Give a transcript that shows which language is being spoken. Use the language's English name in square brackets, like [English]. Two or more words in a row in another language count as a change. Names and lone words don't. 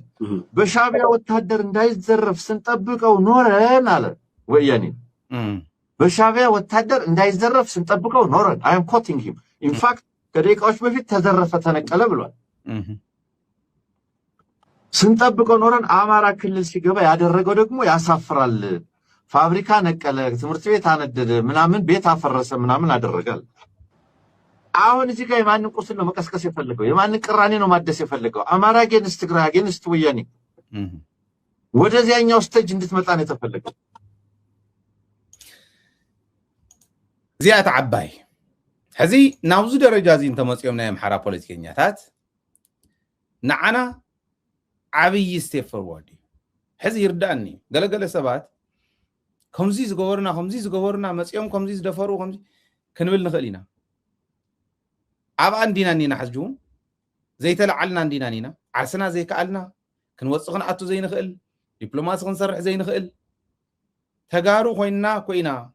[Amharic] በሻዕቢያ ወታደር እንዳይዘረፍ ስንጠብቀው ኖረን አለ ወያኔ። በሻዕቢያ ወታደር እንዳይዘረፍ ስንጠብቀው ኖረን። [English] I am quoting him in fact [Amharic] ከደቂቃዎች በፊት ተዘረፈ ተነቀለ ብሏል። ስንጠብቀው ኖረን አማራ ክልል ሲገባ ያደረገው ደግሞ ያሳፍራል። ፋብሪካ ነቀለ፣ ትምህርት ቤት አነደደ፣ ምናምን ቤት አፈረሰ፣ ምናምን አደረጋል። አሁን እዚህ ጋር የማንን ቁስል ነው መቀስቀስ የፈለገው? የማንን ቅራኔ ነው ማደስ የፈለገው? አማራ አጌንስት ትግራይ አጌንስት ወያኔ ወደዚያኛው ስቴጅ እንድትመጣ ነው የተፈለገው። [Tigrinya] ዚያት ዓባይ ሕዚ ናብዚ ደረጃ እዚ እንተመፅኦም ናይ ኣምሓራ ፖለቲከኛታት ንዓና ዓብይ [English] step forward [Tigrinya] እዩ። ሕዚ ይርዳእኒ ገለገለ ሰባት ከምዚ ዝገበሩና መፅኦም ከምዚ ዝደፈሩ ከምዚ ክንብል ንኽእል ኢና። ኣብኣ እንዲና ኒና ሕጂ እውን ዘይተለዓልና እንዲና ኒና ዓርስና ዘይከኣልና ክንወፅእ ክንኣቱ ዘይንኽእል ዲፕሎማሲ ክንሰርሕ ዘይንኽእል ተጋሩ ኮይና